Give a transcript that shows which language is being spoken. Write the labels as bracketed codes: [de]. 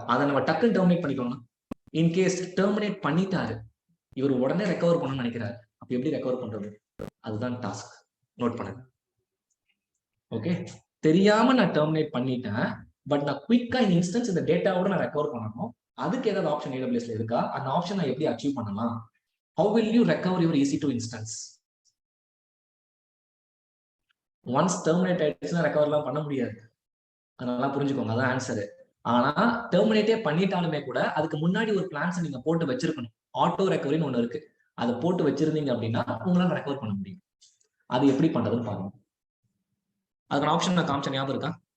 [ta] அதை நம்ம டக்குன்னு டெர்மினேட் பண்ணிக்கணும். இன்கேஸ் டெர்மினேட் பண்ணிட்டாரு, இவர் உடனே ரெக்கவர் பண்ணணும்னு நினைக்கிறாரு, அப்ப எப்படி ரெக்கவர் பண்றது? அதுதான் டாஸ்க். நோட் பண்ணுங்க. ஓகே, தெரியாம நான் டெர்மினேட் பண்ணிட்டேன், பட் நான் குயிக்கா இந்த இன்ஸ்டன்ஸ் இந்த டேட்டாவோட நான் ரெக்கவர் பண்ணணும். அதுக்கு ஏதாவது ஆப்ஷன் AWSல இருக்கா? அந்த ஆப்ஷன் நான் எப்படி அச்சீவ் பண்ணலாம்? [en] How will you recover your EC2 instance? [ta] Once terminate ஆயிடுச்சுன்னா ரெக்கவர்லாம் பண்ண முடியாது. அதனால புரிஞ்சுக்கோங்க, அதான் ஆன்சரு. ஆனா டெர்மினேட்டே பண்ணிட்டாலுமே கூட அதுக்கு முன்னாடி ஒரு பிளான்ஸ் நீங்க போட்டு வச்சிருக்கணும். ஆட்டோ ரெக்கவரின்னு ஒண்ணு இருக்கு, அதை போட்டு வச்சிருந்தீங்க அப்படின்னா உங்களால ரெக்கவர் பண்ண முடியும். அது எப்படி பண்றதுன்னு பாருங்க. அதுக்கான ஆப்ஷன் நான் காமிச்ச ஞாபகம் இருக்கா?